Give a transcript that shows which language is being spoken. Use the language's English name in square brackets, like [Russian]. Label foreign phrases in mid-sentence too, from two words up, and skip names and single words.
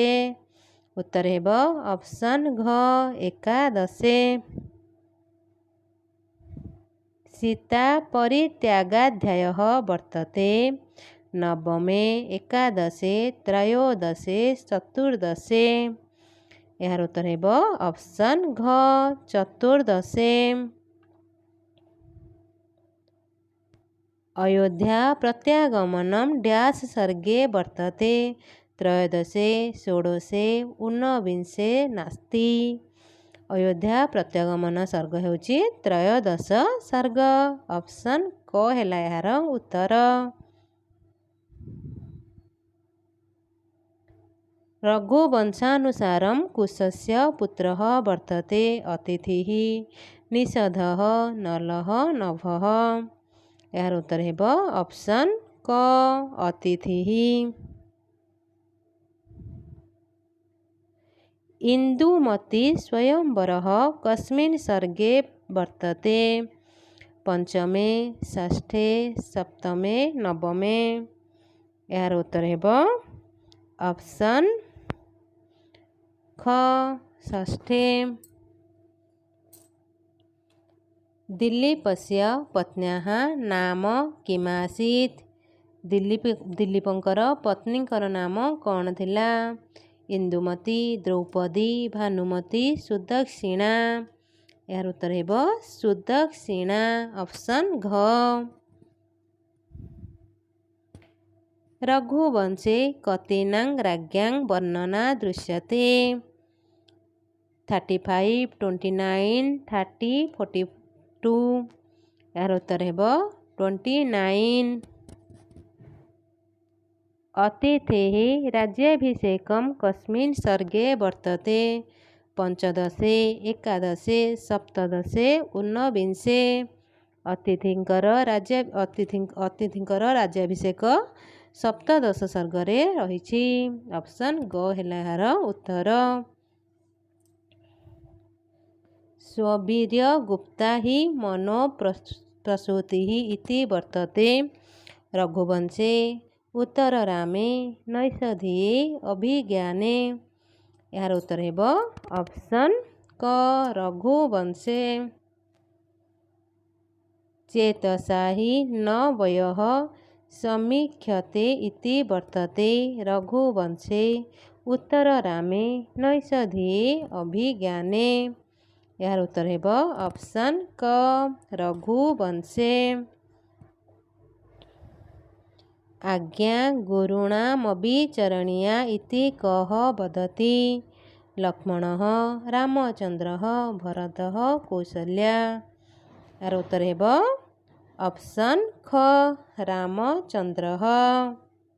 [Odia] ଉତ୍ତର ହେବ ଅପସନ୍ ଘ ଏକାଦଶେ। [Sanskrit] सीता परित्यागाध्यायः वर्तते नवमे एकादशे त्रयोदशे चतुर्दशे। [Odia] ଯାର ଉତ୍ତର ହେବ ଅପସନ୍ ଘ ଚତୁର୍ଦ୍ଦଶେ। [Sanskrit] अयोध्या प्रत्यागमनं डैश सर्गे वर्तते त्रयोदशे षोडशे ऊनविंशे नास्ति। [Odia] ଅଯୋଧ୍ୟା ପ୍ରତ୍ୟାଗମନ ସର୍ଗ ହେଉଛି ତ୍ରୟୋଦଶ ସର୍ଗ। ଅପସନ୍ କ ହେଲା ଯାର ଉତ୍ତର। [Sanskrit] रघुवंशानुसारं कुशस्य पुत्रः वर्तते अतिथिः निषधः नलः नभः। [Odia] ଯାର ଉତ୍ତର ହେବ ଅପସନ୍ କ ଅତିଥିଃ। [Sanskrit] इंदुमती स्वयंवरः कस्मिन् सर्गे वर्तते पंचमे षष्ठे सप्तमे नवमे। [Odia] ଯାର ଉତ୍ତର ହେବ ଅପସନ୍ ଖ ଷଷ୍ଠେ। [Sanskrit] दिलीपस्य पत्न्याः नाम किमासीत् [Odia] ଦିଲୀପଙ୍କର ପତ୍ନୀଙ୍କର ନାମ କଣ ଥିଲା [Sanskrit] इंदुमती द्रौपदी भानुमती सुदक्षिणा। [Odia] ଯାର ଉତ୍ତର ହେବ ସୁଦକ୍ଷିଣା ଅପସନ୍ ଘ। [Sanskrit] रघुवंशे कतीनां राज्ञां वर्णना दृश्यते 35 29 30 42। [Odia] ଯାର ଉତ୍ତର ହେବ 29। [Sanskrit] अतिथेः राज्याभिषेकं कस्मिन् सर्गे वर्तते पंचदशे एकादशे सप्तदशे ऊनविंशे। [Odia] ଅତିଥିଙ୍କର ରାଜ୍ୟାଭିଷେକ ସପ୍ତଦଶ ସର୍ଗରେ ରହିଛି। ଅପସନ୍ ଗ ହେଲା ଯାର ଉତ୍ତର। [Sanskrit] स्ववीर्य गुप्ता हि मनो प्रसूतिः इति वर्तते रघुवंशे उत्तररामे नैषधीये अभिज्ञाने। [Odia] ଯାର ଉତ୍ତର ହେବ ଅପସନ୍ କ ରଘୁବଂଶେ। [Sanskrit] चेतसा हि न वयः समीक्ष्यते इति वर्तते रघुवंशे उत्तररामे नैषधीये अभिज्ञाने। [Odia] ଯାର ଉତ୍ତର ହେବ ଅପସନ୍ କ ରଘୁବଂଶେ। [Sanskrit] आज्ञा गुरूणामविचरणीया इति कः वदति लक्ष्मणः रामचन्द्रः भरतः कौसल्या। [Odia] ଯାର ଉତ୍ତର ହେବ ଅପସନ୍ ଖ ରାମଚନ୍ଦ୍ରଃ।